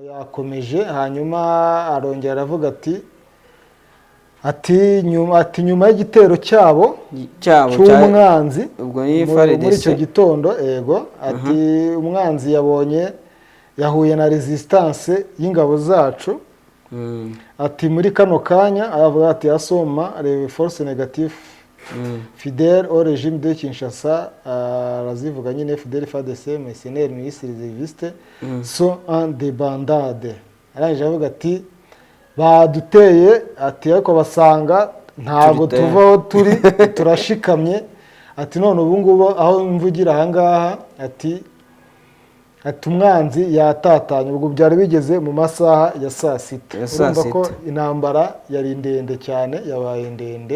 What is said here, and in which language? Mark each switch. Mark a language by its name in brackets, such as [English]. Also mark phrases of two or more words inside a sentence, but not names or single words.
[Kinyarwanda] Yakomeje hanyuma arongera aravuga ati nyuma y'igitero cyabo cy'umwanzi muri icyo gitondo, ati umwanzi yahuye na resistance y'ingabo zacu, ati muri kano kanya aravuga ati asoma [French] les forces négatives fidèle au régime de Kinshasa, [Kinyarwanda] arazivuga nyine FDL, FARDC, [French] mercenaires, milices réservistes sont en débandade. [Kinyarwanda] Arangije avuga ati baduteye, ati ariko basanga ntabwo tuvaho turi turashikamye, ati none ubu ngubu aho mvugira ahangaha, ati umwanzi yatatanye. Ubwo byari bigeze mu masaha ya saa sita. Urumva ko intambara yari ndende cyane, yabaye ndende.